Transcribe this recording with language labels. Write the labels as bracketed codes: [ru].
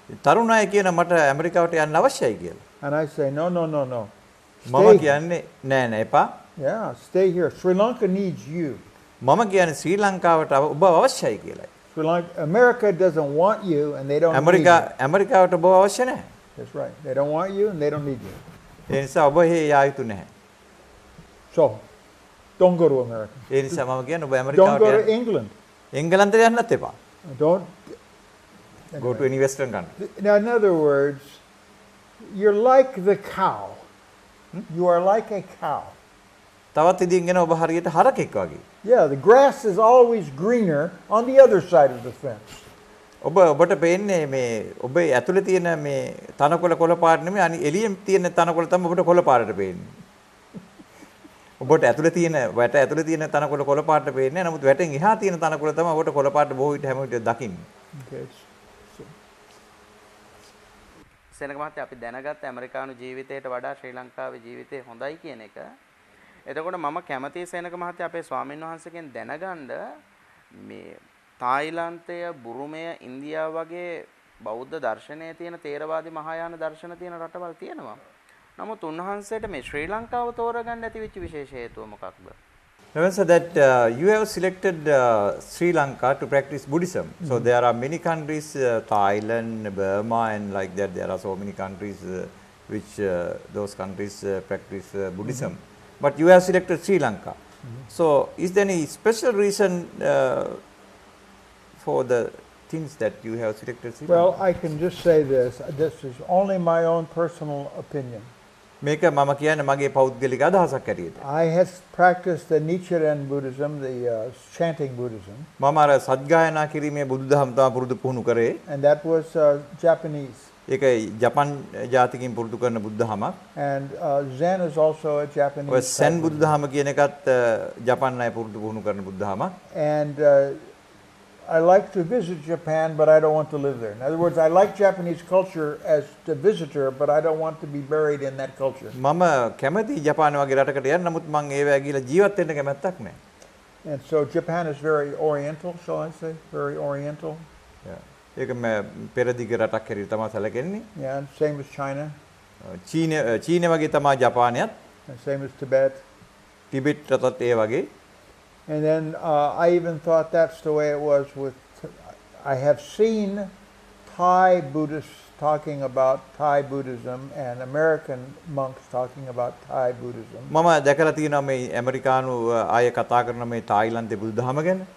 [si] තරුණ අය කියන මට ඇමරිකාවට යන්න අවශ්‍යයි කියලා. [en] And I say, no. [si] මම කියන්නේ නෑ එපා. [en] Yeah, stay here. Sri Lanka needs you. [si] මම කියන්නේ ශ්‍රී ලංකාවට ඔබ අවශ්‍යයි කියලායි. [en] America doesn't want you and they don't need you. [si] ඇමරිකාවට ඔබ අවශ්‍ය නැහැ. [en] That's right. They don't want you and they don't need you. [si] ඒ නිසා ඔබ හේ යා යුතු නැහැ. [en] So, don't go to America. [si] ඒ නිසා මම කියන්නේ ඔබ ඇමරිකාවට [en] Don't go to England. [si] එංගලන්තයට යන්නත් එපා. [en] Don't go to any western country. Now, in other words, you're like the cow. You are like a cow. [si] තවත් ඉදින් ගෙන ඔබ හරියට හරකෙක් වගේ. [en] Yeah, the grass is always greener on the other side of the fence. [si] ඔබට පේන්නේ මේ ඔබේ ඇතුලේ තියෙන මේ තනකොළ කොළ පාට නෙමෙයි අනි එළියෙන් තියෙන තනකොළ තමයි ඔබට කොළ පාටට පේන්නේ. ඔබට ඇතුලේ තියෙන වැට ඇතුලේ තියෙන තනකොළ කොළ පාටට පේන්නේ නැහැ. නමුත් වැටෙන් එහා තියෙන තනකොළ තමයි ඔබට කොළ පාට බොහෝ විට හැම විට දකින්නේ. [en] Okay. [si] සෙනග මහත්තයා අපි දැනගත්ත ඇමරිකානු ජීවිතයට වඩා ශ්‍රී ලංකාවේ ජීවිතය හොඳයි කියන එක. එතකොට මම කැමතියි සේනක මහත්තයා අපේ ස්වාමීන් වහන්සේගෙන් දැනගන්න මේ තායිලන්තය, බුරුමය, ඉන්දියාව වගේ බෞද්ධ දර්ශනයේ තියෙන තේරවාදී මහායාන දර්ශන තියෙන රටවල් තියෙනවා. නමුත් උන්වහන්සේට මේ ශ්‍රී ලංකාව තෝරගන්න ඇති වෙච්ච විශේෂ හේතුව මොකක්ද? [en] So that you have selected Sri Lanka to practice Buddhism. So there are many countries, Thailand, Burma, and like that. There are so many countries which those countries practice Buddhism. But you have selected Sri Lanka. So is there any special reason for the things that you have selected Sri Lanka? Well, I can just say this. This is only my own personal opinion. [si] මේක මම කියන්නේ මගේ පෞද්ගලික අදහසක් ඇටියට. [en] I have practiced the Nichiren Buddhism, the chanting Buddhism. [si] මම අර සත්ගායනා කිරීමේ බුදුදහම තමයි පුරුදු පුහුණු කරේ. [en] And that was Japanese. [si] ඒක ජපන් ජාතිකින් පුරුදු කරන බුදුදහමක්. [en] And Zen is also a Japanese. [si] ඔය සෙන් බුදුදහම කියන එකත් ජපන් අය පුරුදු පුහුණු කරන බුදුදහමක්. [en] And I like to visit Japan, but I don't want to live there. In other words, I like Japanese culture as a visitor, but I don't want to be buried in that culture. [si] මම කැමති ජපාන වගේ රටකට යන්න, නමුත් මම ඒවැ ගිහලා ජීවත් වෙන්න කැමැත්තක් නැහැ. [en] And so Japan is very oriental, shall I say? Very oriental. [si] ඒක පෙරදිග රටක් හැටියට තමයි සැලකෙන්නේ. [en] Yeah, and same as China. [si] චීන වගේ තමයි ජපානයත්. [en] And same as Tibet. [si] Tibet රටත් ඒ වගේ. [en] And then I even thought that's the way it was with. I have seen Thai Buddhists talking about Thai Buddhism and American monks talking about Thai Buddhism. [si] මම දැකලා තියෙනවා මේ ඇමරිකානු අය කතා කරන මේ තායිලන්තේ බුදුදහම ගැන.